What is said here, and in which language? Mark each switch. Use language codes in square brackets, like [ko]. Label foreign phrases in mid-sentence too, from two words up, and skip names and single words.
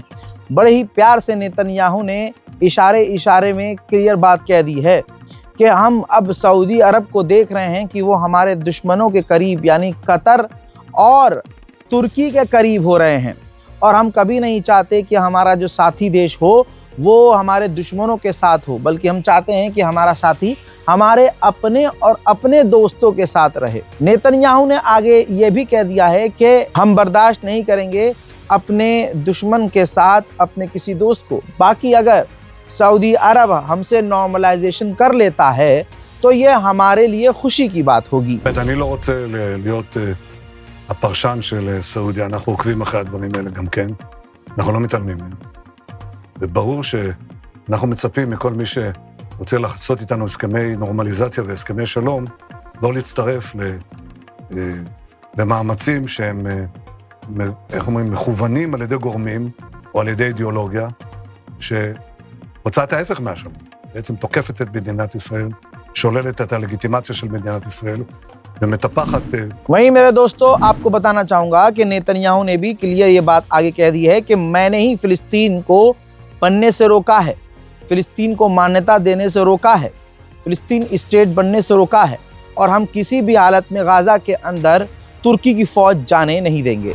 [hi] बड़े ही प्यार से नेतन्याहू ने इशारे में क्लियर बात कह दी है कि हम अब सऊदी अरब को देख रहे हैं कि वो हमारे दुश्मनों के करीब यानी कतर और तुर्की के करीब हो रहे हैं, और हम कभी नहीं चाहते कि हमारा जो साथी देश हो वो हमारे दुश्मनों के साथ हो, बल्कि हम चाहते हैं कि हमारा साथी हमारे अपने और अपने दोस्तों के साथ रहे। नेतन्याहू ने आगे ये भी कह दिया है कि हम बर्दाश्त नहीं करेंगे अपने दुश्मन के साथ अपने किसी दोस्त को। बाकी अगर सऊदी अरब हमसे नॉर्मलाइजेशन कर लेता है तो ये हमारे लिए खुशी की बात होगी। [he] הפרשן של סעודיה, אנחנו עוקבים אחרי הדברים האלה גם כן, אנחנו לא מתעלמים מהם. וברור שאנחנו מצפים מכל מי שרוצה לעשות איתנו הסכמי נורמליזציה והסכמי שלום, לא להצטרף למאמצים שהם, איך אומרים, מכוונים על ידי גורמים או על ידי אידיאולוגיה, שרוצה את ההפך מהשלום. בעצם תוקפת את מדינת ישראל, שוללת את הלגיטימציה של מדינת ישראל, [hi] वहीं मेरे दोस्तों आपको बताना चाहूंगा कि नेतन्याहू ने भी क्लियर ये बात आगे कह दी है कि मैंने ही फिलिस्तीन को बनने से रोका है, फिलिस्तीन को मान्यता देने से रोका है, फिलिस्तीन स्टेट बनने से रोका है, और हम किसी भी हालत में गाजा के अंदर तुर्की की फौज जाने नहीं देंगे।